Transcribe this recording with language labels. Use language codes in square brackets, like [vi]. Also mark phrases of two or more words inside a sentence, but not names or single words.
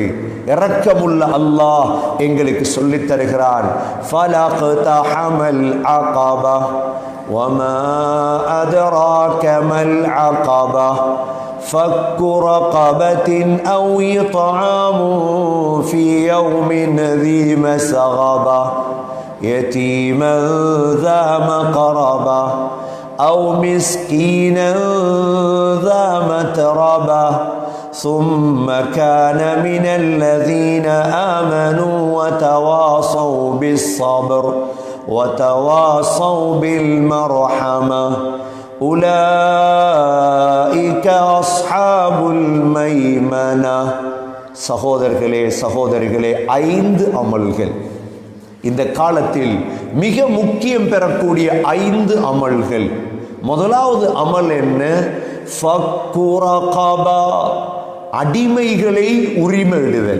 [ta] இரக்கமுள்ள அல்லாஹ் எங்களுக்கு சொல்லித் தருகிறான். [ar] فلا اقتحم العقبة وما أدراك ما العقبة فك رقبة أو إطعام في يوم ذي مسغبة يتيما ذا مقربة أو مسكينا ذا متربة ثم كان من الذين آمنوا وتواصوا بالصبر وتواصوا بالمرحمة أولئك أصحاب الميمنة. [ta] சகோதரர்களே சகோதரிகளே, 5 அமல்கள் இந்த காலத்தில் மிக முக்கியம் பெறக்கூடிய 5 அமல்கள். முதலாவது அமல் என்ன? [ar] فك رقبة, [ta] அடிமைகளை உரிமையிடுதல்.